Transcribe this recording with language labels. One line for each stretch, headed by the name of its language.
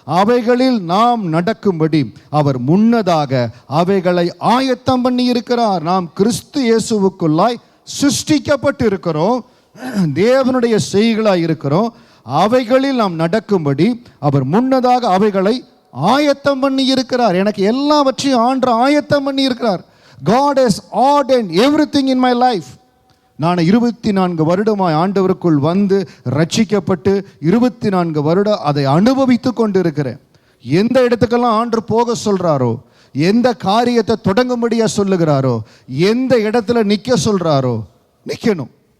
Tamil: அவைகளில் நாம் நடக்கும்படி அவர் முன்னதாக அவைகளை ஆயத்தம் பண்ணி இருக்கிறார். நாம் கிறிஸ்து இயேசுவுக்குள்ளாய் சிருஷ்டிக்கப்பட்டு இருக்கிறோம், தேவனுடைய செய்களாய் இருக்கிறோம். அவைகளில் நாம் நடக்கும்படி அவர் முன்னதாக அவைகளை ஆயத்தம் பண்ணி இருக்கிறார். எனக்கு எல்லாவற்றையும் ஆண்டவர் ஆயத்தம் பண்ணி இருக்கிறார்.
English: God has ordained everything in my life.
Tamil: நான் 24 வருடமாய் ஆண்டவருக்குள் வந்து ரட்சிக்கப்பட்டு 24 வருடம் அதை அனுபவித்து கொண்டு இருக்கிறேன். எந்த இடத்துக்கெல்லாம் ஆண்டவர் போக சொல்றாரோ, எந்த காரியத்தை தொடங்கும்படியா சொல்லுகிறாரோ, எந்த இடத்துல நிற்க சொல்றாரோ நிற்கணும்.